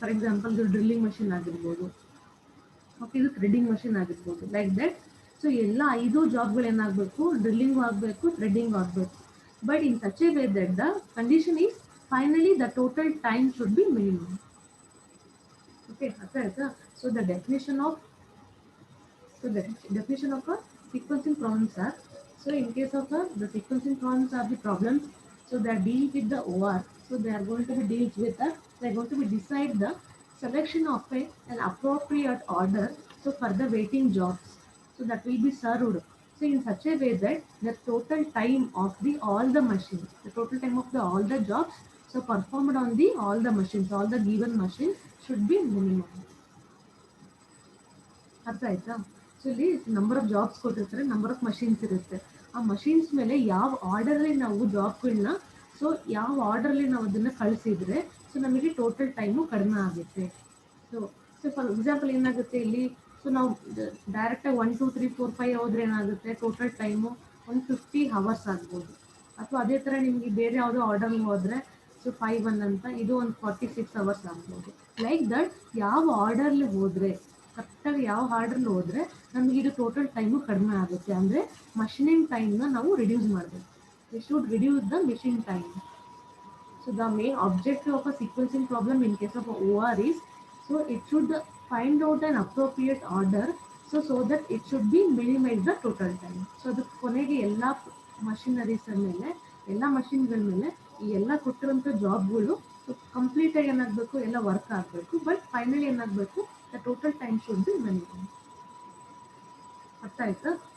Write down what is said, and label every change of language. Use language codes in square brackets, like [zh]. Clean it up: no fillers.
[kn] For example ಇದು drilling machine ಆಗಿರ್ಬೋದು, okay ಇದು ಥ್ರೆಡ್ಡಿಂಗ್ ಮಷಿನ್ ಆಗಿರ್ಬೋದು, [en] Like that. [kn] ಸೊ ಎಲ್ಲ ಐದು ಜಾಬ್ಗಳು ಏನಾಗಬೇಕು, ಡ್ರಿಲ್ಲಿಂಗು ಆಗಬೇಕು, ಥ್ರೆಡ್ಡಿಂಗ್ ಆಗಬೇಕು. [en] But in such a way that the condition is finally the total time should be minimum. [kn] Okay ಅರ್ಥ ಆಯ್ತಾ. [en] So the definition of, so the definition of a sequencing problems are, so in case of the sequencing problems are the problems, so they deal with the OR. So they are going to be deals with the, they are going to be decide the selection of an appropriate order, so for the waiting jobs, so that will be served. So in such a way that the total time of the all the machines, the total time of the all the jobs, so performed on the all the machines, all the given machines should be minimum. [kn] ಅರ್ಥ ಆಯ್ತಾ. So ಇಲ್ಲಿ number of jobs ಕೊಟ್ಟಿರ್ತಾರೆ, number of machines ಇರುತ್ತೆ. ಆ machines ಮೇಲೆ ಯಾವ ಆರ್ಡರಲ್ಲಿ ನಾವು ಜಾಬ್ಗಳನ್ನ, so ಯಾವ ಆರ್ಡರ್ಲಿ ನಾವು ಅದನ್ನು ಕಳಿಸಿದ್ರೆ ಸೊ ನಮಗೆ ಟೋಟಲ್ ಟೈಮು ಕಡಿಮೆ ಆಗುತ್ತೆ. ಸೊ ಸೊ ಫಾರ್ ಎಕ್ಸಾಂಪಲ್ ಏನಾಗುತ್ತೆ ಇಲ್ಲಿ, ಸೊ ನಾವು ಡೈರೆಕ್ಟಾಗಿ 1 2 3 4 5 ಹೋದ್ರೆ ಏನಾಗುತ್ತೆ, ಟೋಟಲ್ ಟೈಮು 150 hours ಆಗ್ಬೋದು. ಅಥವಾ ಅದೇ ಥರ ನಿಮಗೆ ಬೇರೆ ಯಾವುದೋ ಆರ್ಡರ್ ಹೋದರೆ ಸೊ 5 1 ಅಂತ ಇದು ಒಂದು 46 hours ಆಗ್ಬೋದು. [en] like that [kn] ಯಾವ ಆರ್ಡರ್ಲಿ ಹೋದರೆ, ಕರೆಕ್ಟಾಗಿ ಯಾವ ಆರ್ಡರ್ಲಿ ಹೋದರೆ ನಮಗೆ ಇದು ಟೋಟಲ್ ಟೈಮು ಕಡಿಮೆ ಆಗುತ್ತೆ. ಅಂದರೆ ಮಷಿನಿಂಗ್ ಟೈಮ್ನ ನಾವು ರಿಡ್ಯೂಸ್ ಮಾಡಬೇಕು. [en] We should reduce the machine time. So the main objective of a sequencing problem in case of a OR is, so it should find out an appropriate order, so that it should be minimize the total time. [kn] So ಅದು ಕೊನೆಗೆ ಎಲ್ಲ machineries ಮೇಲೆ, ಎಲ್ಲ ಮಷಿನ್ಗಳ ಮೇಲೆ ಈ ಎಲ್ಲ ಕೊಟ್ಟಿರೋಂಥ ಜಾಬ್ಗಳು ಕಂಪ್ಲೀಟಾಗಿ ಏನಾಗಬೇಕು, ಎಲ್ಲ ವರ್ಕ್ ಆಗಬೇಕು. [en] But finally ಏನಾಗಬೇಕು, the total time should be minimum. [kn] ಅರ್ಥ ಆಯ್ತಾ?